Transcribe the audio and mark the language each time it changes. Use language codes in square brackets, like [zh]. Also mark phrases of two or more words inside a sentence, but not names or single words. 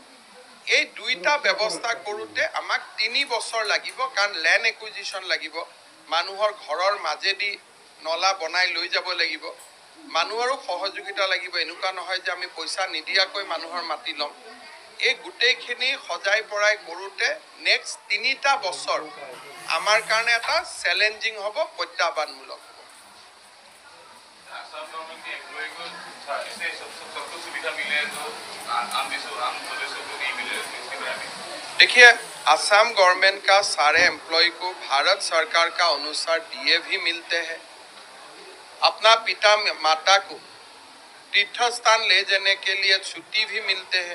[as] এই দুইটা ব্যৱস্থা কৰোঁতে আমাক 3 বছৰ লাগিব, কাৰণ [en] land acquisition [as] লাগিব, মানুহৰ ঘৰৰ মাজেদি নলা বনাই লৈ যাব লাগিব, মানুহৰো সহযোগিতা লাগিব। এনেকুৱা নহয় যে আমি পইচা নিদিয়াকৈ মানুহৰ মাটি ল'ম। এই গোটেইখিনি সজাই পৰাই কৰোঁতে নেক্সট 3টা বছৰ আমাৰ কাৰণে এটা চেলেঞ্জিং হ'ব, প্ৰত্যাহ্বানমূলক হ'ব। [hi] देखिए, असम गवर्नमेंट का सारे एम्प्लॉय को भारत सरकार का अनुसार डीए भी मिलते हैं। अपना पिता माता को तीर्थ स्थान ले जाने के लिए छुट्टी भी मिलते हैं।